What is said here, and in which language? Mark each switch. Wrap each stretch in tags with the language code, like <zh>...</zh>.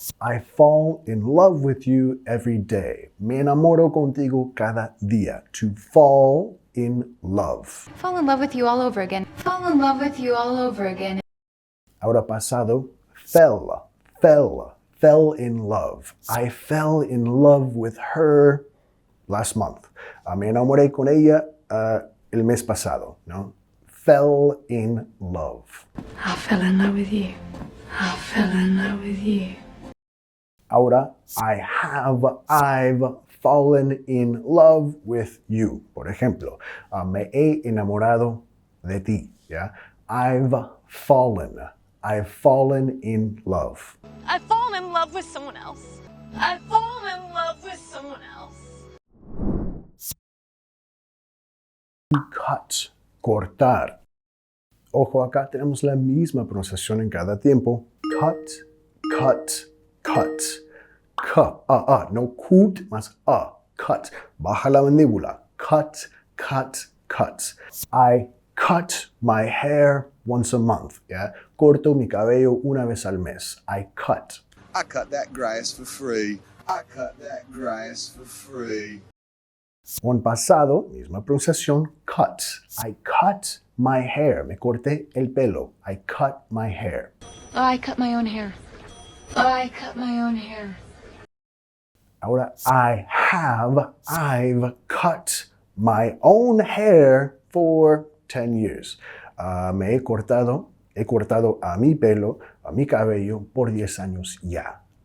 <en>I fall in love with you every day.</en> <es>Me enamoro contigo cada día.</es> <en>To fall in love. Fall in love with you all over again. Fall in love with you all over again.</en> <es>Ahora pasado,</es> <en>fell in love. I fell in love with her last month.</en> <es>Me enamoré con ella el mes pasado, ¿no?</es> <en>Fell in love. I fell in love with you. I fell in love with you.</en> <es>Ahora,</es> <en>I've fallen in love with you.</en> <es>Por ejemplo, me he enamorado de ti, ¿ya?</es> <en>I've fallen in love. I've fallen in love with someone else. I've fallen in love with someone else. Cut, cortar.</en> <es>Ojo, acá tenemos la misma pronunciación en cada tiempo.</es> <en>Cut, cut, cut.</en> <es>No cut más cut. Baja la mandíbula.</es> <en>Cut, cut, cut. I cut my hair once a month.</en> <es>¿Ya? Corto mi cabello una vez al mes.</es> <en>I cut. I cut that grass for free. I cut that grass for free.</en> <es>En pasado, misma pronunciación, cut.</es> <en>I cut my hair.</en> <es>Me corté el pelo.</es> <en>I cut my hair. Oh, I cut my own hair. Oh, I cut my own hair.</en> <es>Ahora,</es> <en>I've cut my own hair for 10 years.</en> <es>Me he cortado a mi pelo, a mi cabello por 10 años ya.</es>